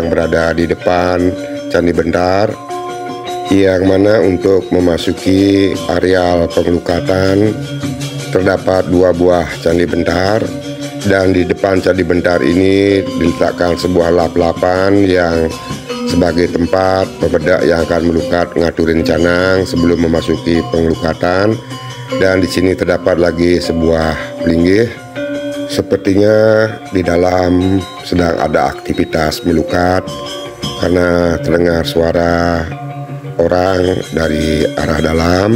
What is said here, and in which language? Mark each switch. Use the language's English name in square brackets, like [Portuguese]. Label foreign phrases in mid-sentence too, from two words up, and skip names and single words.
[Indonesian] berada di depan candi bentar, yang mana untuk memasuki areal pengelukatan terdapat 2 buah candi bentar, dan di depan candi bentar ini diletakkan sebuah lap-lapan yang sebagai tempat pemuda yang akan [Balinese] melukat ngaturin canang [Indonesian] sebelum memasuki pengelukatan. Dan di sini terdapat lagi sebuah pelinggih. Sepertinya di dalam sedang ada aktivitas melukat karena terdengar suara orang dari arah dalam.